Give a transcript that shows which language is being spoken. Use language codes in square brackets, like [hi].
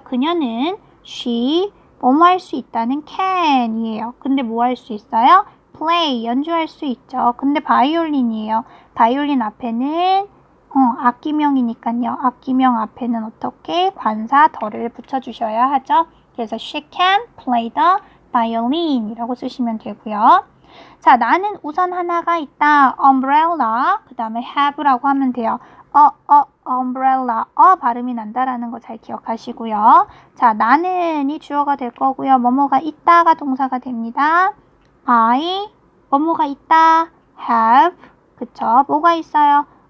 [ko] 그녀는 she, 뭐뭐 할 수 있다는 can이에요. 근데 뭐 할 수 있어요? play, 연주할 수 있죠. 근데 바이올린이에요. 바이올린 앞에는 악기명이니까요. 악기명 앞에는 어떻게? 관사 덜을 붙여주셔야 하죠. [en] 그래서 she can play the violin [ko] 이라고 쓰시면 되고요. 자, 나는 우산 하나가 있다. umbrella, 그 다음에 have라고 하면 돼요. umbrella, 발음이 난다라는 거 잘 기억하시고요. 자, 나는이 주어가 될 거고요. 뭐뭐가 있다가 동사가 됩니다. I, 뭐뭐가 있다. have, 그쵸? 뭐가 있어요?